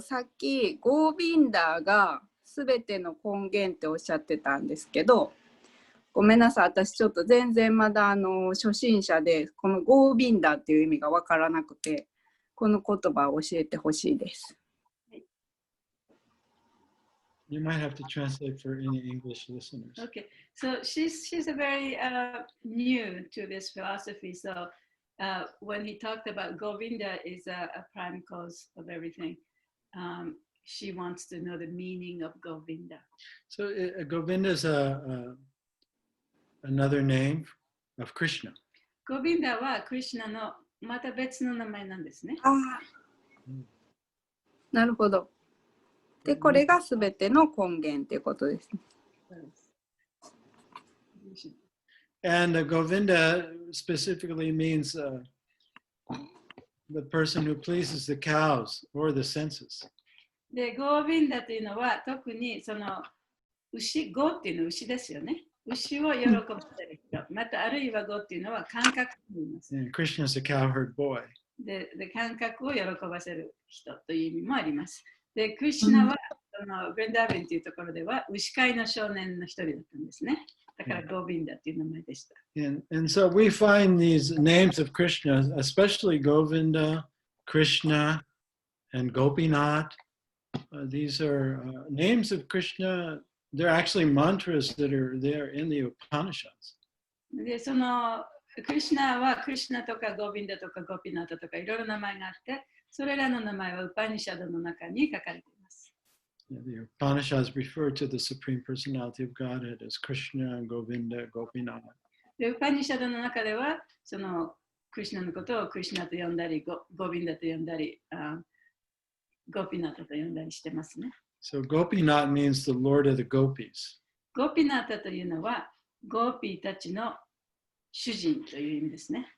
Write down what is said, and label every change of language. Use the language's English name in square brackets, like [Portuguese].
[Japanese] さっきゴービンダーがすべての根源っておっしゃってたんですけど、ごめんなさい、私ちょっと全然まだ初心者で、このゴービンダーっていう意味がわからなくて、この言葉を教えてほしいです。 [English] You might have to translate for any English listeners. Okay, so she's a very new to this philosophy. So when he talked about Govinda is a prime cause of everything, she wants to know the meaning of Govinda. So Govinda is another name of Krishna. [Japanese] Govinda は Krishna のまた別の名前なんですね。なるほど。で、これがすべての根源ということですね。 [English] And Govinda specifically means the person who pleases the cows or the senses. [Japanese] で、ゴービンダというのは特にそのゴっていうのは牛ですよね。牛を喜ばせる人。またあるいはゴっていうのは感覚と言います。 [English] And Krishna is a cowherd boy. [Japanese] で感覚を喜ばせる人という意味もあります。で、クリシュナは、ブレンダービンというところでは、牛飼いの少年の一人だったんですね。だから、ゴービンダという名前でした。 [English] And so we find these names of Krishna, especially Govinda, Krishna, and Gopinath. These are names of Krishna. They're actually mantras that are there in the Upanishads. [Japanese] で、そのクリシュナはクリシュナとかゴビンダとかゴピナタとかいろいろ名前があって、それらの名前はウパニシャドの中に書かれています。 [English] The Upanishads refer to the Supreme Personality of Godhead as Krishna, Govinda, Gopinath. [Japanese] で、ウパニシャドの中では、そのクリシュナのことをクリシュナと呼んだり、ゴビンダと呼んだり、ゴピナタと呼んだりしてますね。 [English] So Gopinath means the Lord of the Gopis. [Japanese] ゴピナタというのは、ゴーピーたちの主人という意味ですね。